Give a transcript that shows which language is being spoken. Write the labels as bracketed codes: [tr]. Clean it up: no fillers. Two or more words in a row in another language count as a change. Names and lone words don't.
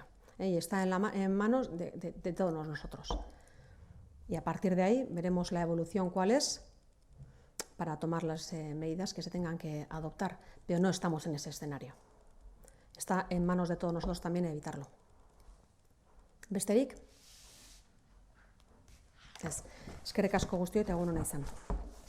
[es] Y está en manos de todos nosotros. Y a partir de ahí veremos la evolución cuál es para tomar las medidas que se tengan que adoptar. Pero no estamos en ese escenario. Está en manos de todos nosotros también evitarlo. [eu] Besterik? Ez, eskerrik asko guztioi eta egun ona izan.